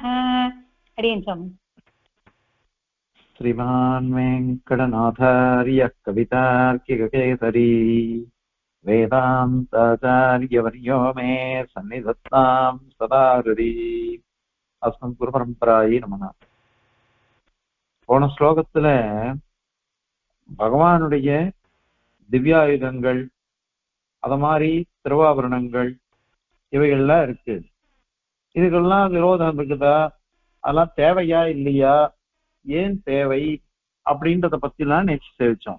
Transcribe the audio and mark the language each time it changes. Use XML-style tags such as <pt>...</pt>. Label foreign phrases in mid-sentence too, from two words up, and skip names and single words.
<sa>हरिं स्वामी. श्रीमान् वेङ्कटनाथार्यः कवितार्किककेसरी वेदान्ताचार्यवर्यो मे सन्निधत्तां सदा हृदि. अस्मत् குருபரம்பராயே நமः.</sa> <ta>போன ஸ்லோகத்துல பகவானுடைய திவ்யாயுதங்கள், அத மாதிரி திருவாபரணங்கள் இவைகள்லாம் இருக்கு. இதுக்கெல்லாம் விரோதம் இருக்குதா, அதெல்லாம் தேவையா இல்லையா, ஏன் தேவை அப்படின்றத பத்திலாம் நேற்று தெரிவிச்சோம்.</ta>